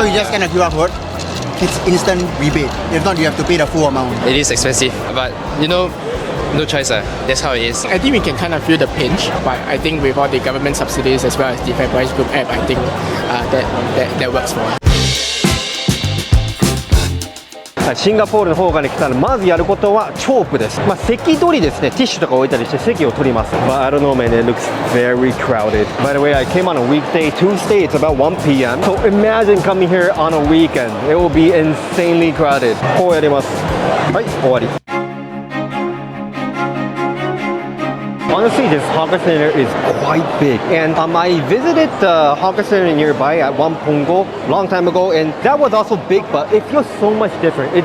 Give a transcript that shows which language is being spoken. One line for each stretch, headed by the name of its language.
English: So you just scan a QR code, it's instant rebate. If not, you have to pay the full amount. It is expensive, but you know, no choice. That's how it is. I think we can kind of feel the pinch, but I think with all the government subsidies as well as the Fair Price Group app, I think that works for us.
Japanese: シンガポールの方から来たらまずやることはチョークです。席取りですね。ティッシュとか置いたりして席を取ります。
English: But I don't know, man, it looks very crowded. By the way, I came on a weekday, Tuesday, it's about 1 p.m. So imagine coming here on a weekend. It will be insanely crowded.
Japanese: こうやります。はい、終わり。
English: Honestly, this hawker center is quite big, and I visited the hawker center nearby at one Punggol long time ago, and that was also big, but it feels so much different.